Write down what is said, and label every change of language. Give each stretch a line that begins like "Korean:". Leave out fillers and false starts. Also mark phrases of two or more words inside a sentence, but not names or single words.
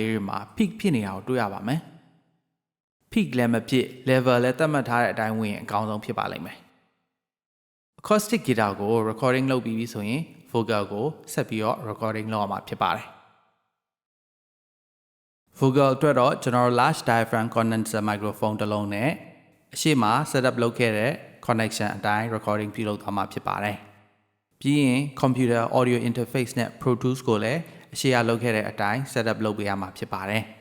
Burmese: လေးတွေမှာ peak ဖြစ်နေတာကိုတွေ့ရပါမယ် peak လည်းမဖြစ် level လည်းသတ်မှတ်ထားတဲ့အတိုင်းဝင်ရင်အကောင်းဆုံးဖြစ်ပါလိမ့်မယ်
English: acoustic guitar
Burmese: ကို recording လုပ်ပြီးပြီဆိုရင် vocal ကိုဆက်ပြီးတော့ recording လုပ်ရမှာဖြစ်ပါတယ် vocal အတွက်တော့ကျွန်တော်
English: large diaphragm condenser microphone
Burmese: တစ်လုံးနဲ့အရှိမ setup လုပ်ခဲ့တဲ့ connection အတိုင်း recording ပြုလုပ်သွားမှာဖြစ်ပါတယ်ပြီးရင်
English: computer audio interface
Burmese: နဲ့ Pro Tools ကိုလည်းအရှိအလုပ်ခဲ့တဲ့အတိုင်း setup လုပ်ပေးရမှာဖြစ်ပါတယ်